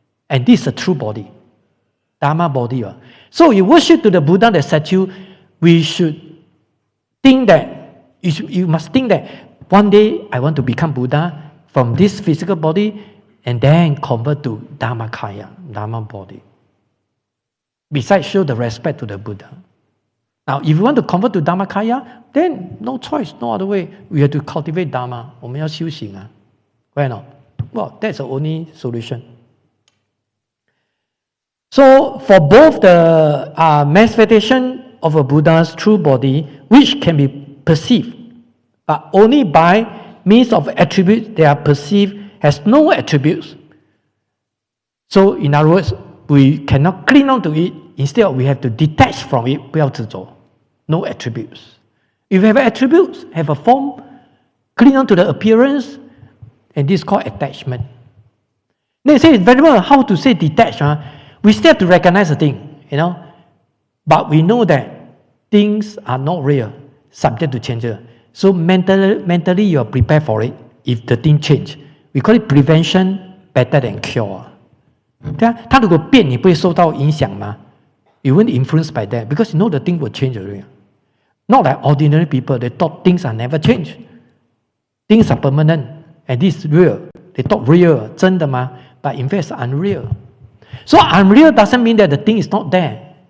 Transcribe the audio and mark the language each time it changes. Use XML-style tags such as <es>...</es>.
<en>And this is a true body, Dharma body. So you worship to the Buddha, the statue, we should think that, you must think that one day I want to become Buddha from this physical body and then convert to Dharmakaya, Dharma body. Besides, show the respect to the Buddha. Now, if you want to convert to Dhammakaya, then no choice, no other way. We have to cultivate Dharma.</en> <zh>我们要修行啊 Why not?</zh> <en>Well, that's the only solution. So, for both the manifestation of a Buddha's true body, which can be perceived, but only by means of attributes they are perceived has no attributes. So, in other words, we cannot cling on to it. Instead, we have to detach from it.</en> <zh>不要执着</zh> <en>No attributes. If you have attributes, have a form, cling on to the appearance, and this is called attachment. They say, Venerable, how to say detach? We still have to recognize the thing, But we know that things are not real, subject to change. So mentally you are prepared for it if the thing change. We call it prevention better than cure.</en> <zh>对啊，它如果变，你不会受到影响吗？</zh> <en>You won't influenced by that because you know the thing will change already. Not like ordinary people, they thought things are never change. Things are permanent and this is real. They thought real,</en> <zh>真的吗？</zh> <en>But in fact it's unreal. So unreal doesn't mean that the thing is not there.</en>